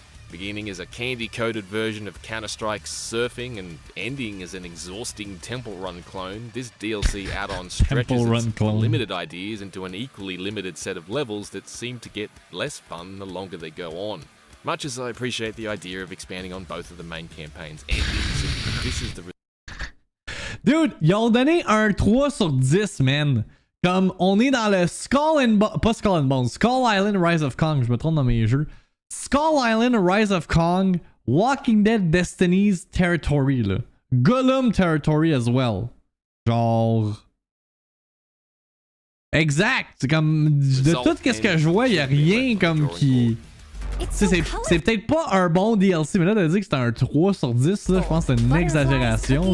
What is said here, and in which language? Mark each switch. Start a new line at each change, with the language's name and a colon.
English: Beginning as a candy-coated version of Counter-Strike's surfing and ending as an exhausting Temple Run clone, this DLC add-on stretches its limited ideas into an equally limited set of levels that seem to get less fun the longer they go on. Much as I appreciate the idea of expanding on both of the main campaign's endings, this is the...
French: Dude, ils ont donné un 3 sur 10, man. Comme on est dans le pas Skull and Bones, Skull Island Rise of Kong, je me trompe dans mes jeux. Skull Island Rise of Kong, Walking Dead Destiny's territory, là.
English: Gollum territory as well.
French: Genre... Exact! C'est comme... De tout ce que je vois, y'a rien comme qui... C'est peut-être pas un bon DLC, mais là, t'as dit que c'était un 3 sur 10, là, je pense que c'est une exagération.